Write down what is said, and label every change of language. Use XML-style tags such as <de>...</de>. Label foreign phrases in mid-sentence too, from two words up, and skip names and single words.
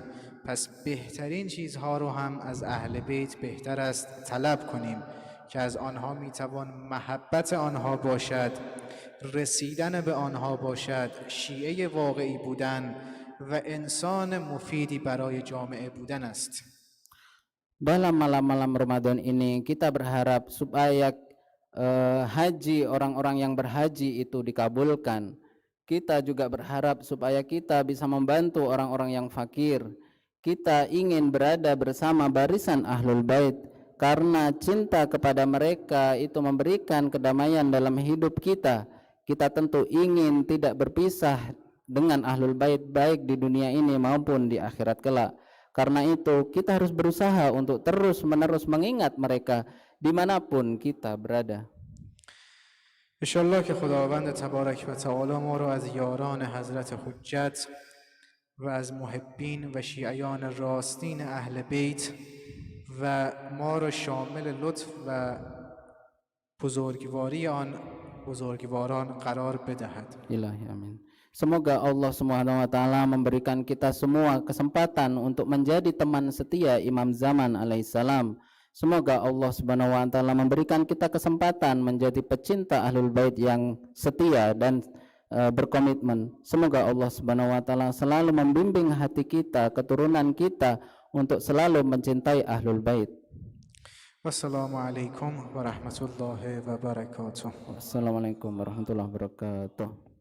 <fa>پس بهترین چیزها رو هم از اهل بیت بهتر است طلب کنیم که از آنها می‌توان محبت آنها باشد، رسیدن به آنها باشد، شیعه واقعی بودن و انسان مفیدی برای جامعه بودن است.</fa> <id>Dalam malam-malam Ramadan ini kita berharap supaya haji orang-orang yang berhaji itu dikabulkan. Kita juga berharap supaya kita bisa membantu orang-orang yang fakir. Kita ingin berada bersama barisan Ahlul Bait karena cinta kepada mereka itu memberikan kedamaian dalam hidup kita. Kita tentu ingin tidak berpisah dengan Ahlul Bait baik di dunia ini maupun di akhirat kelak. Karena itu kita harus berusaha untuk terus-menerus mengingat mereka dimanapun kita berada.</id> <fa>انشالله که خداوند تبارک و تعالی ما رو از یاران حضرت حجت و از محبین و شیعیان راستین اهل بیت و ما رو شامل لطف و بزرگواری آن بزرگواران قرار بدهد.</fa> <ar>إلهي آمين.</ar> <id>Semoga Allah</id> <ar>سبحانه وتعالى</ar> <id>memberikan kita semua kesempatan untuk menjadi teman setia Imam Zaman alaihissalam. Semoga Allah</id> <ar>سبحانه وتعالى</ar> <id>memberikan kita kesempatan menjadi pecinta Ahlul Bait yang setia dan berkomitmen. Semoga Allah</id> <ar>سبحانه وتعالى</ar> <id>selalu membimbing hati kita, keturunan kita untuk selalu mencintai Ahlul Bait.</id> <ar>والسلام عليكم ورحمة الله وبركاته. والسلام عليكم ورحمة الله وبركاته.</ar>